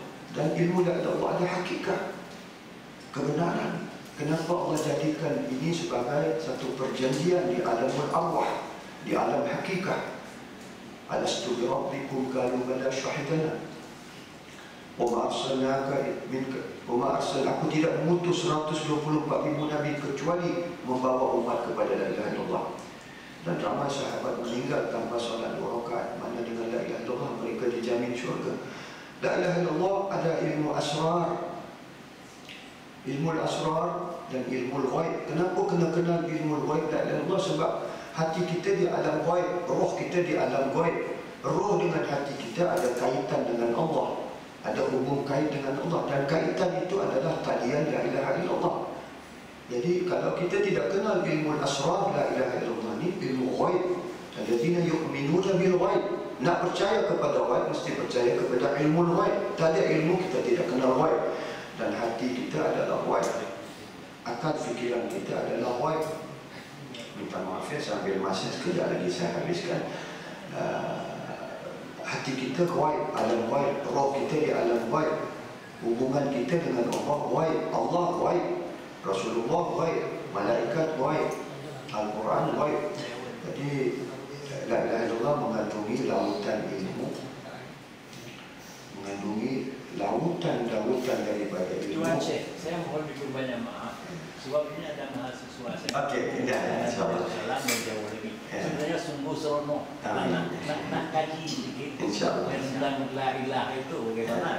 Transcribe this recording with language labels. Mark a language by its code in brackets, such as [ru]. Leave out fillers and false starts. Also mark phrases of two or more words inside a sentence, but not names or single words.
[ms] Dan ilmu [ar] لا إله إلا الله [ms] ada hakikat, kebenaran. Kenapa Allah jadikan ini sebagai satu perjanjian di [ar] عالم الأرواح, [ms] di alam hakikat? [ar] ألست بربكم قالوا بلى شهدنا وما أرسلناك منك وما أرسلنا, [ms] aku tidak mengutus 124,000 nabi kecuali membawa umat kepada [ar] لا إله إلا الله. [ms] Dan ramai sahabat meninggal tanpa solat 2 rakaat, mana dengan [ar] لا إله إلا الله [ms] mereka dijamin syurga. [ar] لا إله إلا الله [ms] ada ilmu asrar, ilmu asrar dan ilmu ghaib. Kenapa kena kenal ilmu ghaib [ar] لا إله إلا الله? [ms] Sebab hati kita di alam ghaib, roh kita di alam ghaib. Roh dengan hati kita ada kaitan dengan Allah, ada hubung kait dengan Allah, dan kaitan itu adalah talian [ar] لا إله إلا الله. [ms] Jadi kalau kita tidak kenal ilmu asrar [ar] لا إله إلا الله [ms] ni, ilmu ghaib, [ar] الذين يؤمنون بالغيب, [ms] nak percaya kepada ghaib mesti percaya kepada ilmu ghaib. Tak ada ilmu kita tidak kenal ghaib, dan hati kita adalah ghaib, akal fikiran kita adalah ghaib. Minta maaf ya, saya ambil masa sekejap lagi saya habiskan. Hati kita ghaib, alam ghaib, roh kita di alam ghaib, hubungan kita dengan Allah ghaib, Allah ghaib, Rasulullah ghaib, malaikat ghaib, Al-Quran ghaib. Jadi [ar] لا إله إلا الله [ms] mengandungi lautan ilmu, mengandungi lautan daripada ilmu. Tuan Syekh, saya mohon diberi banyak maaf sebab ini ada mahasiswa saya. Okey, tidak, insyaallah. Salam menjauh lagi. Sebenarnya sungguh seronok nak kaji sedikit tentang [ar] لا إله [ms] itu bagaimana.